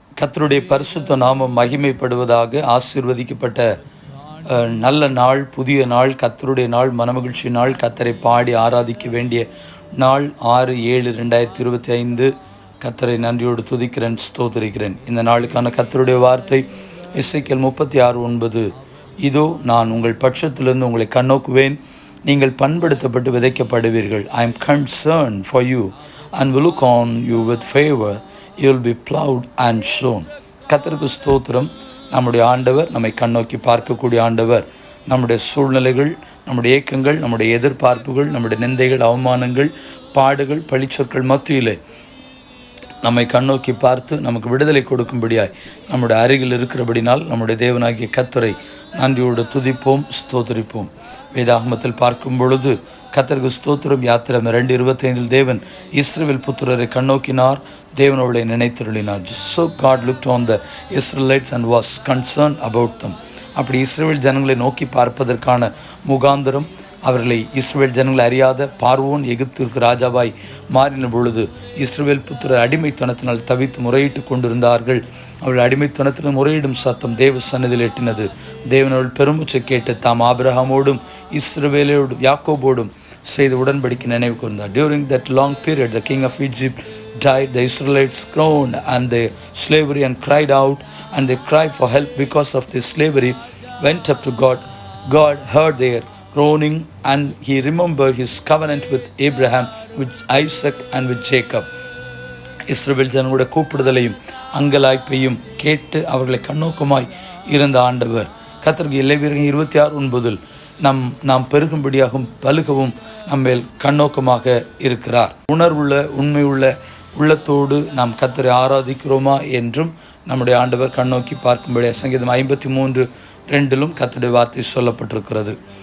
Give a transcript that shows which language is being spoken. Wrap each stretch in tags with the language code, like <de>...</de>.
<ta>கர்த்தருடைய பரிசுத்த நாமம் மகிமைப்படுவதாக. ஆசீர்வதிக்கப்பட்ட நல்ல நாள், புதிய நாள், கர்த்தருடைய நாள், மனமகிழ்ச்சி நாள், கர்த்தரை பாடி ஆராதிக்க வேண்டிய நாள் 6/7/2025. கர்த்தரை நன்றியோடு துதிக்கிறேன், ஸ்தோத்திரிக்கிறேன். இந்த நாளுக்கான கர்த்தருடைய வார்த்தை எசேக்கியேல் 36:9. இதோ நான் உங்கள் பட்சத்திலிருந்து உங்களை கண்ணோக்குவேன், நீங்கள் பண்படுத்தப்பட்டு விதைக்கப்படுவீர்கள்.</ta> <en>I am concerned for you and will look on you with favor. You will be plowed and sown.</en> <ta>கர்த்தருக்கு ஸ்தோத்திரம். நம்முடைய ஆண்டவர் நம்மை கண்ணோக்கி பார்க்கக்கூடிய ஆண்டவர். நம்முடைய சூழ்நிலைகள், நம்முடைய ஏக்கங்கள், நம்முடைய எதிர்பார்ப்புகள், நம்முடைய நிந்தைகள், அவமானங்கள், பாடுகள், பழிச்சொற்கள் மத்தியிலே நம்மை கண்ணோக்கி பார்த்து நமக்கு விடுதலை கொடுக்கும்படியாய் நம்முடைய அருகில் இருக்கிறபடினால் நம்முடைய தேவனாகிய கர்த்தரை நன்றியோடு துதிப்போம், ஸ்தோத்திரிப்போம். வேதாகமத்தில் பார்க்கும் பொழுது கர்த்தருக்கு ஸ்தோத்திரம். யாத்திரம் 2:25 தேவன் இஸ்ரவேல் புத்திரரை கண்ணோக்கினார், தேவனோட நினைத்திருளினார்.</ta> <en>So God looked on the Israelites and was concerned about them.</en> <ta>அப்படி இஸ்ரவேல் ஜனங்களை நோக்கி பார்ப்பதற்கான முகாந்திரம், அவர்களை இஸ்ரவேல் ஜனங்களை அறியாத பார்வோன் எகிப்திற்கு ராஜாவாய் மாறின பொழுது இஸ்ரவேல் புத்திரர் அடிமைத்தனத்தினால் தவித்து முறையிட்டு கொண்டிருந்தார்கள். அவர்கள் அடிமைத்தனத்தில் முறையிடும் சத்தம் தேவ சந்நிதியில் எட்டினது. தேவனோடு பெருமுச்சை கேட்டு தாம் ஆபிரகாமோடும் இஸ்ரவேலோடும் யாக்கோபோடும் செய்த உடன்படிக்கை நினைவு கூர்ந்தார்.</ta> <en>During that long period, the king of Egypt died. The Israelites groaned and their slavery and cried out, and they cried for help because of their slavery, went up to God. God heard their groaning, and he remembered his covenant with Abraham, with Isaac, and with Jacob.</en> <ta>இஸ்ரவேல் ஜனங்களுடைய கூப்பிடுதலையும் அங்கலாய்ப்பையும் கேட்டு அவர்களை கண்ணோக்கமாய் இருந்த ஆண்டவர் கர்த்தருக்கு லேவியர் 26:9 நாம் பெருகும்படியாகவும் பலுகவும் நம்மேல் கண்ணோக்கமாக இருக்கிறார். உணர்வுள்ள உண்மையுள்ள உள்ளத்தோடு நாம் கர்த்தரை ஆராதிக்கிறோமா என்றும் நம்முடைய ஆண்டவர் கண்ணோக்கி பார்க்கும்படி சங்கீதம் 53:2 கர்த்தருடைய வார்த்தை சொல்லப்பட்டிருக்கிறது.</ta>